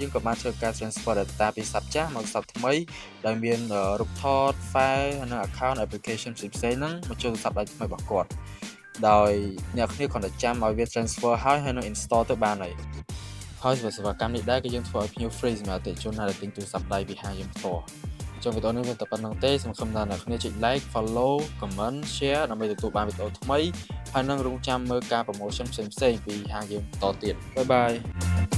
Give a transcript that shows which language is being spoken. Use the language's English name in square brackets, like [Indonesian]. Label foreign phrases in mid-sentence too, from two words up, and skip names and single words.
[Khmer] យើងក៏បានធ្វើការ [English] transfer data [Khmer] ពីស័ព្ទចាស់មកស័ព្ទថ្មីដែលមានរូបថត file ហើយនិង [English] account application [Khmer] ផ្សេងៗហ្នឹងមកចូលទូរស័ព្ទដៃថ្មីរបស់គាត់ដោយអ្នកគ្នាគ្រាន់តែចាំឲ្យវា transfer ហើយនឹង install ទៅបានហើយសេវាកម្មនេះដែរគឺយើងធ្វើឲ្យភ្ញៀវ free សម្រាប់អតិថិជនដែលទិញទូរស័ព្ទដៃពីហាងយើងផ្ទាល់ចុងវីដេអូនេះវាតែប៉ុណ្្នឹងទេសង្ឃឹមថាអ្នកគ្នាចុច [English] like follow comment share [Khmer] ដើម្បីទទួលបានវីដេអូថ្មីហើយនឹងរងចាំមើលការ promotion ផ្សេងៗពីហាងយើងបន្តទៀតបាយបាយ